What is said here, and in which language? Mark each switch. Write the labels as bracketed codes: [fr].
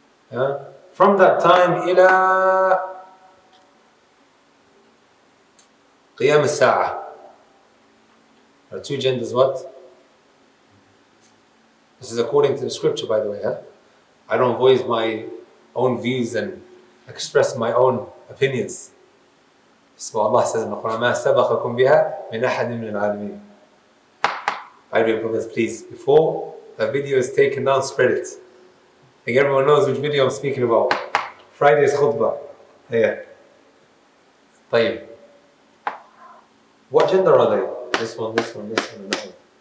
[en] From that time ila Qiyam al-Sa'ah. There are 2 genders, what? This is according to the scripture, by the way. I don't voice my own views and express my own opinions. So Allah says in the Quran, [ar] مَا سَبَقَكُمْ بِهَا مِنْ أَحَدٍ مِنَ الْعَالَمِينَ. [en] My dear brothers, please, before the video is taken down, spread it. I think everyone knows which video I'm speaking about. Friday's khutbah. Yeah. طيب. What gender are they? This one, this one, this one, and that one.